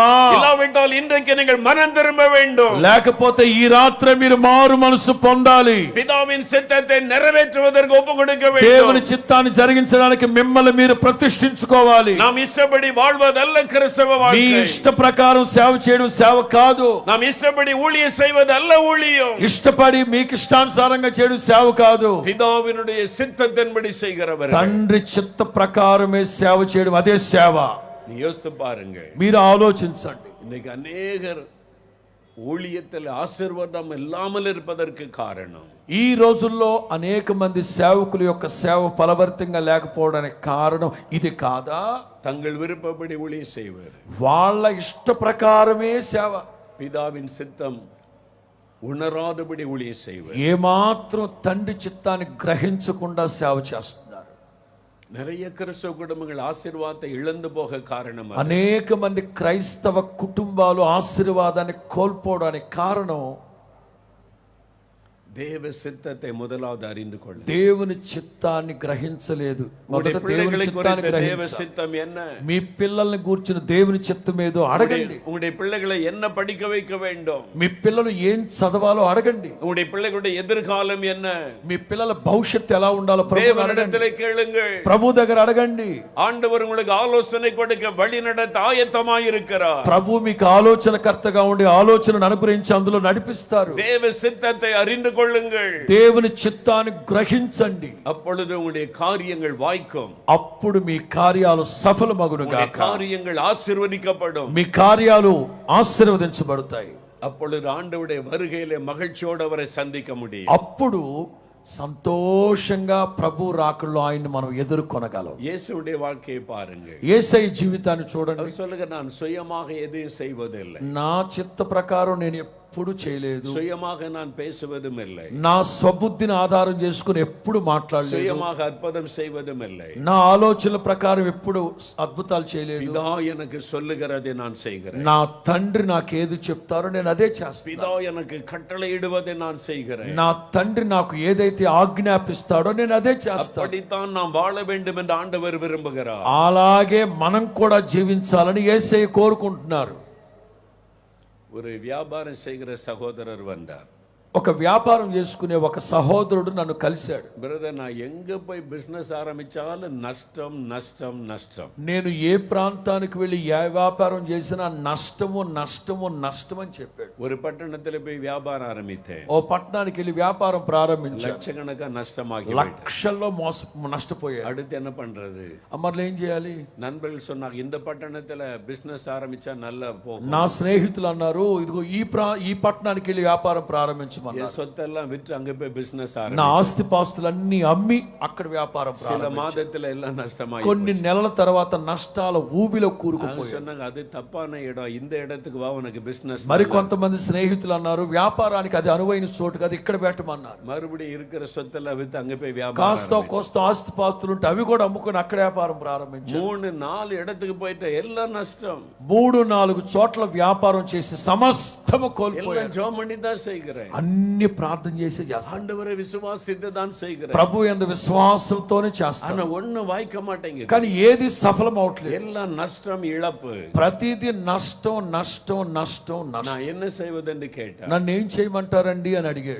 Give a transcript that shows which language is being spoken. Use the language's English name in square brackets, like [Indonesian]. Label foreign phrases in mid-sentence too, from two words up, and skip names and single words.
[Tamil] இல்லாவிட்டால் இன்றைக்கு நீங்கள் மனம் திரும்ப வேண்டும். [Telugu] లేకపోతే ఈ రాత్రి మీరు మారు మనసు పొందాలి. [Tamil] பிதாவின் சித்தத்தை நிறைவேற்றுவதற்கு ஒப்பு கொடுக்க [Telugu] దేవుని [Tamil] வேண்டும். [Telugu] చిత్తాన్ని జరిగించడానికి మిమ్మల్ని మీరు ప్రతిష్ఠించుకోవాలి. [Tamil] நாம் ఇష్టపడి வாழ்வதல்ல கிறிஸ்தவ [Telugu] మీ [Tamil] வாழ்க்கை. [Telugu] ఇష్ట ప్రకారం సేవ చేయడం సేవ కాదు. [Tamil] நாம் ఇష్టపడి ஊழியம் செய்வதல்ல ஊழியம். [Telugu] ఇష్టపడి మీకు ఇష్టానుసారంగా చేయడం సేవ కాదు. [Tamil] பிதாவினுடைய சித்தத்தின்படி செய்கிறவர். [Telugu] తండ్రి చిత్త ప్రకారమే సేవ చేయడం అదే సేవ. [Tamil] நீ யோசித்து பாருங்க. [Telugu] మీరు ఆలోచించండి. [Tamil] இன்னைக்கு அநேகர் ஊழியத்தில் ஆசீர்வாதம் இல்லாமல் இருப்பதற்கு காரணம் [Telugu] ఈ రోజుల్లో అనేక మంది సేవకుల యొక్క సేవ ఫలవర్తంగా లేకపోవడానికి కారణం ఇది కాదా? [Tamil] தங்கள் விருப்பப்படி ஊழியம் செய்வர். [Telugu] వాళ్ళ ఇష్ట ప్రకారమే సేవ. [Tamil] பிதாவின் சித்தம் உணராதபடி ஊழியம் செய்வர். [Telugu] ఏమాత్రం తండ్రి చిత్తాన్ని గ్రహించకుండా సేవ చేస్తున్నారు. [Tamil] நிறைய கிறிஸ்தவ குடும்பங்கள் ஆசீர்வாதத்தை இழந்து போக காரணம் [Telugu] అనేక మంది క్రైస్తవ కుటుంబాలు ఆశీర్వాదాన్ని కోల్పోవడానికి కారణం [Tamil] தேவ சித்தத்தை முதலாவது அறிந்து கொள்ள. [Telugu] దేవుని చిత్తాన్ని గ్రహించలేదు. మొదట దేవుని చిత్తాన్ని [Tamil] தேவ [Telugu] గ్రహించాలి. [Tamil] சித்தம் என்ன? [Telugu] మీ పిల్లల్ని గూర్చిన దేవుని చిత్తం ఏదో అడగండి. [Tamil] உங்களுடைய பிள்ளைகளை என்ன படிக்க வைக்க வேண்டும்? [Telugu] మీ పిల్లలు ఏం చదవాలో అడగండి. [Tamil] உங்களுடைய பிள்ளைகளுடைய எதிர்காலம் என்ன? [Telugu] మీ పిల్లల భవిష్యత్తు ఎలా ఉండాలో ప్రభువుని అడగండి. [Tamil] தேவனிடத்திலே கேளுங்கள். [Telugu] ప్రభు దగ్గర అడగండి. [Tamil] ஆண்டவர் உங்களுக்கு ஆலோசனை கொடுக்க வழி நடத்த ஆயத்தமாய் இருக்கிறார். [Telugu] ప్రభు మీకు ఆలోచనకర్తగా ఉండి ఆలోచనను అనుగ్రహించి అందులో నడిపిస్తారు. [Tamil] தேவ சித்தத்தை அறிந்து கொள்ளுங்கள். [Telugu] దేవుని చిత్తాన్ని గ్రహించండి. [Tamil] அப்பொழுது உங்களுடைய காரியங்கள் வாய்க்கும். [Telugu] అప్పుడు మీ కార్యాలు సఫలమగును [Tamil] உங்களுடைய [Telugu] గాక. [Tamil] காரியங்கள் ஆசీర్వదిக்கப்படும். [Telugu] మీ కార్యాలు ఆశీర్వదించబడతాయి. [Tamil] அப்பொழுது ஆண்டவருடைய வருகையிலே மகிழ்ச்சியோடு அவரை சந்திக்க முடியும். [Telugu] అప్పుడు సంతోషంగా ప్రభు రాకల్లో ఆయన్ని మనం ఎదుర్కొనగలం. [Tamil] இயேசுவுடைய வாழ்க்கையை பாருங்கள். [Telugu] యేసయ్య జీవితాన్ని చూడండి. [Tamil] அவர் சொல்லுங்க, நான் சுயமாக எதையும் செய்வதில்லை. [Telugu] నా చిత్త ప్రకారం నేను ఎప్పుడు చేయలేదు. [Tamil] சுயமாக நான் பேசுவதும் இல்லை, [Telugu] నా స్వబుద్ధిని ఆధారం చేసుకుని ఎప్పుడు మాట్లాడలేదు. [Tamil] சுயமாக அற்புதம் செய்வதும் இல்லை, [Telugu] నా ఆలోచనల ప్రకారం ఎప్పుడు అద్భుతాలు చేయలేదు. [Tamil] பிதா எனக்கு சொல்லுகிறதை நான் செய்கிறேன், [Telugu] నా తండ్రి నాకు ఏది చెప్తారో నేను అదే చేస్తాను. [Tamil] பிதா எனக்கு கட்டளையிடுவதை நான் செய்கிறேன், [Telugu] నా తండ్రి నాకు ఏదైతే ఆజ్ఞాపిస్తాడో నేను అదే చేస్తాను. [Tamil] அப்படித்தான் நாம் வாழ வேண்டும் என்று ஆண்டவர் விரும்புகிறார். [Telugu] అలాగే మనం కూడా జీవించాలని యేసయ్య కోరుకుంటున్నారు. [Tamil] ஒரு வியாபாரம் செய்கிற சகோதரர் வந்தார். [Telugu] ఒక వ్యాపారం చేసుకునే ఒక సహోదరుడు నన్ను కలిశాడు. బ్రదర్, [Tamil] நான் எங்க போய் பிசினஸ் ஆரம்பிச்சாலும் நஷ்டம் நஷ்டம் நஷ்டம். [Telugu] నేను ఏ ప్రాంతానికి వెళ్ళి ఏ వ్యాపారం చేసినా నష్టము నష్టము నష్టం అని చెప్పాడు. [Tamil] ஒரு பட்டணத்துல போய் வியாபாரம் ஆரம்பித்தேன், [Telugu] ఓ పట్టణానికి వెళ్ళి వ్యాపారం ప్రారంభించాను. [Tamil] லட்சக்கணக்கா நஷ்டமாகி [Telugu] లక్షల్లో నష్టపోయాడు. [Tamil] அடுத்து என்ன பண்றது? [Telugu] అమ్మర్లు ఏం చేయాలి? [Tamil] நண்பர்கள் சொன்னாங்க, இந்த பட்டணத்துல பிசினஸ் ஆரம்பிச்சா நல்லா போகும். [Telugu] నా స్నేహితులు అన్నారు, ఇదిగో ఈ పట్టణానికి వెళ్ళి వ్యాపారం ప్రారంభించమన్నారు. [Tamil] என் சொத்தெல்லாம் விற்று அங்க போய் பிசினஸ் [Telugu] నా [Tamil] ஆரம்பிச்சேன். [Telugu] ఆస్తి పాస్తులన్నీ అమ్మి అక్కడ వ్యాపారం [Tamil] சில [Telugu] ప్రారంభించాను. [Tamil] மாதத்துல எல்லாம் நஷ்டமாகி [Telugu] కొన్ని నెలల తర్వాత నష్టాల ఊబిలో [Tamil] அவங்க [Telugu] కూరుకుపోయాడు. [Tamil] சொன்னாங்க, அது தப்பான இடம், இந்த இடத்துக்கு வா, உனக்கு பிசினஸ். [Telugu] మరి కొంతమంది స్నేహితులు అన్నారు, వ్యాపారానికి అది అనువైన చోటు కాదు, ఇక్కడ పెట్టమన్నారు. [Tamil] மறுபடியும் இருக்கிற சொத்தெல்லாம் வித்து அங்க போய் வியாபாரம் [Telugu] కాస్త [Tamil] ஆரம்பிச்சேன். [Telugu] కోస్త ఆస్తి పాస్తులు ఉంటే అవి కూడా అమ్ముకొని అక్కడ వ్యాపారం ప్రారంభించారు. [Tamil] 3-4 இடத்துக்கு போயிட்டு எல்லாம் நஷ்டம். [Telugu] 3-4 చోట్ల వ్యాపారం చేసి సమస్తము కోల్పోయారు. [Tamil] எல்லாம் ஜெபம் பண்ணி தான் செய்கிறேன், [Telugu] అన్ని ప్రార్థన చేసి చేస్తాను. [Tamil] ஆண்டவரை விசுவாசித்து தான் செய்கிறேன். [Telugu] ప్రభు యందు విశ్వాసంతోనే చేస్తాను. [Tamil] ஆனா ஒண்ணு வாய்க்க మాటేంగిది. [Telugu] కానీ ఏది సఫలం అవట్లేదు. [Tamil] எல்லாம் நஷ்டம், இழப்பு. [Telugu] ప్రతిదీ నష్టం నష్టం నష్టం నష్టం. [Tamil] நான் என்ன செய்வதென்று கேட்டேன். [Telugu] నన్ను ఏం చేయమంటారండి అని అడిగాడు.